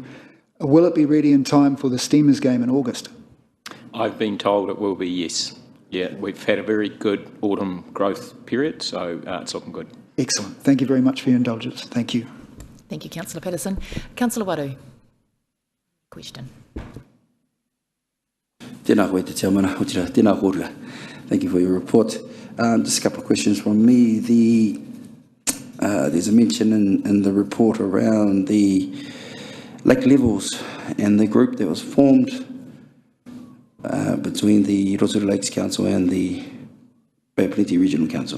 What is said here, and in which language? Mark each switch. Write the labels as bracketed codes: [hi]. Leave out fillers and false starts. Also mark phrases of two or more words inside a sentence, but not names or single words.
[en] Will it be ready in time for the Steamers game in August? I've been told it will be, yes. Yeah, we've had a very good autumn growth period, so it's looking good. Excellent. Thank you very much for your indulgence. Thank you. Thank you, Councillor Patterson. Councillor Waru. Question. [mi] Tēnā koe te tiamana, tēnā kōrua. [en] Thank you for your report. Just a couple of questions from me. There's a mention in the report around the lake levels and the group that was formed between the Rotorua Lakes Council and the Bay of Plenty Regional Council.